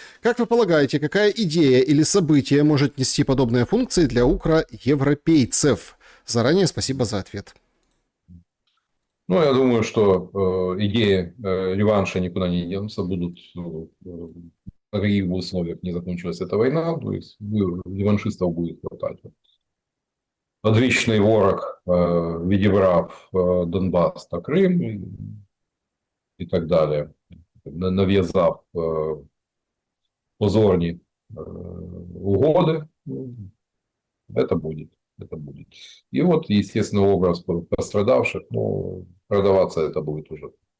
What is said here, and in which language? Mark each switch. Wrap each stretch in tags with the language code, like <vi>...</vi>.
<ru>Как вы полагаете, какая идея или событие может нести подобные функции для укра-европейцев? Заранее спасибо за ответ. Ну, я думаю, что идеи реванша никуда не денутся, будут на каких бы условиях не закончилась эта война, то есть реваншистов будет хватать.</ru> <uk>Одвечный ворог, відібрав Донбас та Крим і так далі, нав'язав позорні угоды,</uk> <ru>это будет. Это будет. И вот, естественно, образ пострадавших, но продаваться это будет уже.</ru>